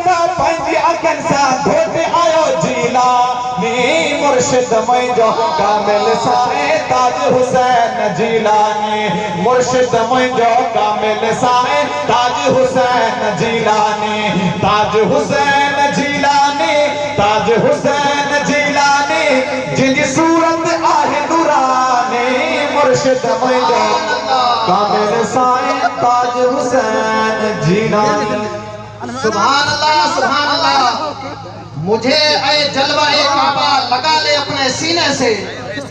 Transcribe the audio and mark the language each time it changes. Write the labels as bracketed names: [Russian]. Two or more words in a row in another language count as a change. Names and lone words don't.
[Sindhi] था पंहिंजी अखियुनि सां धोते आयो जिलानी मुर्शिद मुंहिंजो कामिल साए ताज हुसैन जिलानी मुर्शिद मुंहिंजो कामिल साए ताज हुसैन जिलानी ताज हुसैन जिलानी ताज हुसैन जिलानी जिनकी सूरत आहे नूरानी मुर्शिद मुंहिंजो कामिल साए ताज हुसैन जिलानी। [Arabic] سبحان الله سبحان الله. [Urdu] مجھے اے جلوۂ کعبہ لگا لے اپنے سینے سے.